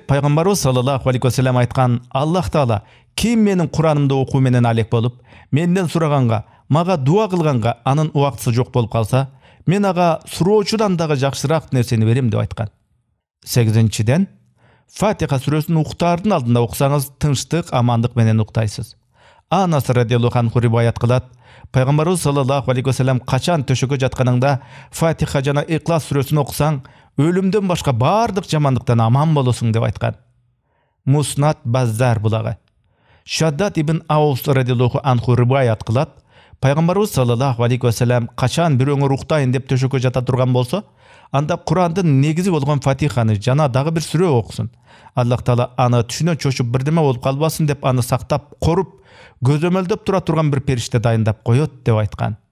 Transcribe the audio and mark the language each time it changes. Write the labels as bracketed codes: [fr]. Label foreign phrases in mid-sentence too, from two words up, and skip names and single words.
[ky] Пайгамбарыбыз [ar] صلى الله عليه وسلم [ky] айткан: "Аллах Таала ким менин Куранымды окуу менен алек болуп, менден сураганга, мага дуа кылганга анын убактысы жок болуп калса, мен ага суроочудан дагы жакшыраак нерсени берем" деп айткан. 8-ден Фатиха сүрөсүн уктаардын алдында окусаңыз, тынчтык, амандык менен уктайсыз. Анас [ar] رضي الله عنه [ky] риваят кылат. Пайгамбарыбыз [ar] صلى الله عليه وسلم [ky] качан төшөккө жатканыңда Фатиха жана Иклас сүрөсүн окусаң, өлүмдөн башка бардык жамандыктан аман болосуң деп айткан. Муснат Баззар булагы. Шаддат ибн Аус [ar] رضي الله عنه [ky] риваят кылат. Пайгамбарыбыз [ar] صلى الله عليه وسلم [ky] качан бирөөңөр уктайын деп төшөккө жата турган болсо, анда Курандын негизи болгон Фатиханы жана дагы бир сүрө окусун. Аллах Таала аны түшүнө чочуп бирдеме болуп калбасын деп аны сактап, коруп, көзөмөлдөп тура турган бир периште дайындап коет деп айткан.